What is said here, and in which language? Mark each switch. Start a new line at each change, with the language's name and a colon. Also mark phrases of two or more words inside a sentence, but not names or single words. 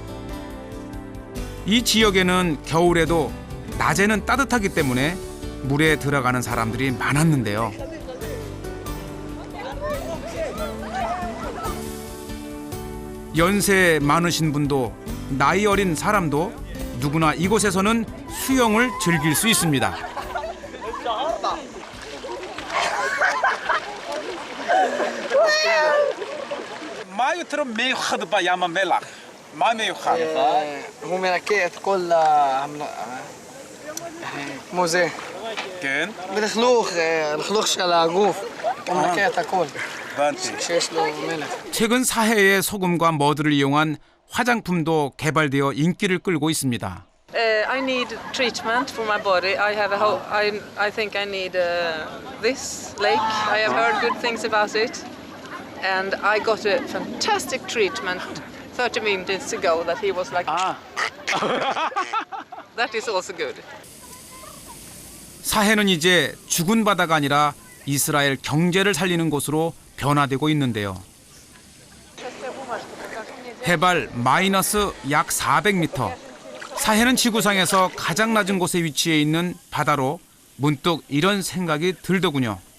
Korean: 이 지역에는 겨울에도 낮에는 따뜻하기 때문에 물에 들어가는 사람들이 많았는데요. 연세 많으신 분도 나이 어린 사람도 누구나 이곳에서는 수영을 즐길 수 있습니다.
Hebrew: מה יותר מיוחד בים המלח? מה מיוחד? הוא מנקה את כל כמו זה. כן, בלכלוך של הגוף. הוא מנקה את הכל. הבנתי. כשיש לו מלח.
Korean: 최근 사해의 소금과 머드를 이용한 화장품도 개발되어 인기를 끌고 있습니다.
English: I need treatment for my body. I think I need this lake. I have heard good things about it, and I got a fantastic treatment 30 minutes ago. That he was like, that is also good.
Korean: 사해는 이제 죽은 바다가 아니라 이스라엘 경제를 살리는 곳으로 변화되고 있는데요. 해발 마이너스 약 400m. 사해는 지구상에서 가장 낮은 곳에 위치해 있는 바다로 문득 이런 생각이 들더군요.